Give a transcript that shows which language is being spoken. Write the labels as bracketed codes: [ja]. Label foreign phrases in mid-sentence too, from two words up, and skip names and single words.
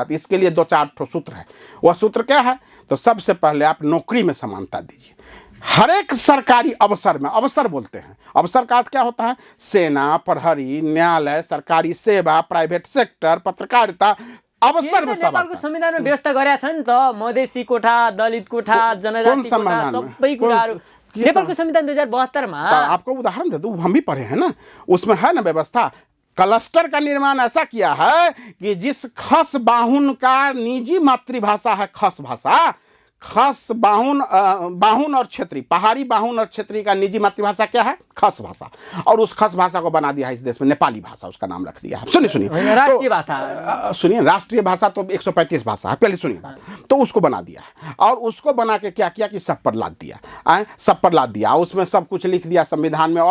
[hi] तो इसके लिए 2-4 सूत्र है। वह सूत्र क्या है? तो सबसे पहले आप नौकरी में समानता दीजिए। हर एक सरकारी अवसर में, अवसर बोलते हैं, अवसर का अर्थ क्या होता है? सेना, प्रहरी, न्यायालय, सरकारी सेवा, प्राइवेट सेक्टर, पत्रकारिता, अवसर में सब। [ne] नेपालको संविधानमा व्यवस्था गरेका छ नि त, मधेसी कोठा, दलित कोठा, जनजाति कोठा, सबै कुराहरू नेपालको संविधान 2072 में। [hi] आपको उदाहरण दे दूं, हम भी पढ़े हैं ना, उसमें है ना व्यवस्था। क्लस्टर का निर्माण ऐसा किया है कि जिस खस बाहुन का निजी मातृभाषा है खस भाषा, खस बाहुन और क्षेत्री, पहाड़ी बाहुन और क्षेत्री का निजी मातृभाषा क्या है? खस भाषा। और उस खस भाषा को बना दिया है इस देश में नेपाली भाषा, उसका नाम रख दिया है। सुनिए राष्ट्रीय भाषा, सुनिए, राष्ट्रीय भाषा तो 135 भाषा है, पहले सुनिए बात। तो उसको बना दिया है, और उसको बना के क्या किया कि सब पर लाद दिया, उसमें सब कुछ लिख दिया संविधान में।